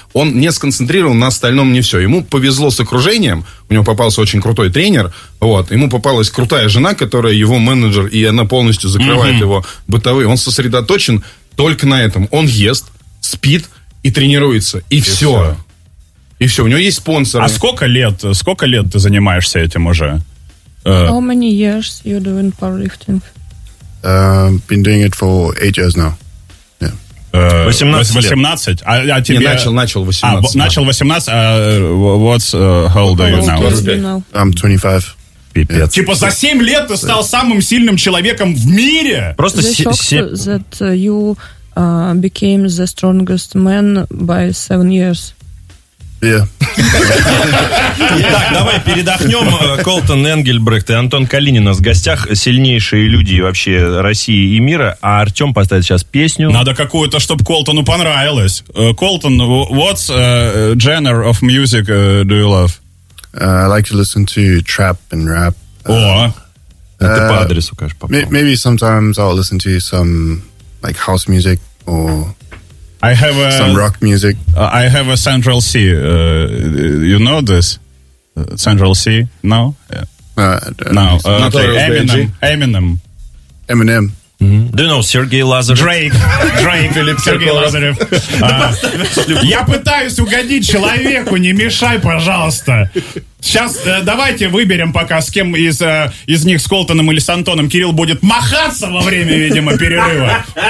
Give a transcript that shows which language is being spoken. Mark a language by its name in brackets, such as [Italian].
[Russian] Он не сконцентрирован на остальном не все. Ему повезло с окружением, у него попался очень крутой тренер, вот, ему попалась крутая жена, которая его менеджер, и она полностью закрывает его бытовые. Он сосредоточен только на этом. Он ест, спит и тренируется. И все. И все. У него есть спонсоры. А сколько лет ты занимаешься этим уже? [English] How many years you doing powerlifting? Been doing it for 8 years now. [Russian] 18 лет. А тебе... Начал 18. Начал 18. [English] What's how old are you now? I'm 25. [Russian] Пипец. Типа за 7 лет ты стал самым сильным человеком в мире? Просто [English] that you... became the strongest man by 7 years. Yeah. [Russian] Так, давай передохнем. Колтон Энгельбрехт и Антон Калинин у нас в гостях. Сильнейшие люди вообще России и мира. А Артем поставит сейчас песню. Надо какую-то, чтобы Колтону понравилось. [English] Колтон, what's genre of music do you love? I like to listen to trap and rap. [Russian] О! Это по адресу, конечно, попал. [English] Maybe sometimes I'll listen to some... like house music or I have a, some rock music. I have a Central C. You know this? Central C? No? No. Okay. Eminem. Eminem. Do you know Сергей Лазарев? Drake. Сергей Лазарев. [Russian] Я пытаюсь угодить человеку, не мешай, пожалуйста. Сейчас давайте выберем пока, с кем из них, с Колтоном или с Антоном, Кирилл будет махаться во время, видимо, перерыва.